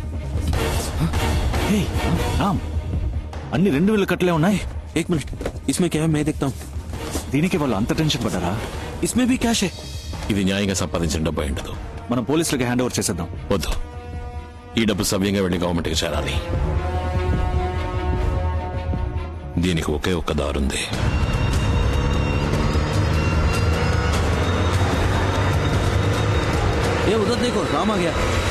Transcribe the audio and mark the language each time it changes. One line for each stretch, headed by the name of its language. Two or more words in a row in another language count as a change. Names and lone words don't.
Telugu: రామ్, అన్ని 2,000 కట్టలే ఉన్నాయి.
Hindi: एक मिनट, इसमें क्या है मैं देखता हूँ.
Telugu: దీనికి వాళ్ళు అంత టెన్షన్ పడ్డారా?
Hindi: इसमें भी कैश है.
Telugu: ఇది న్యాయంగా సంపాదించిన డబ్బు అయి ఉండదు. మనం పోలీసులకి
English: hand over
Telugu: చేసేద్దాం. వద్దు, ఈ డబ్బు సవ్యంగా వెళ్లి గవర్నమెంట్కి చేరాలి. దీనికి ఒకే ఒక్క దారుంది.
Hindi: ए उधर देखो, राम आ गया.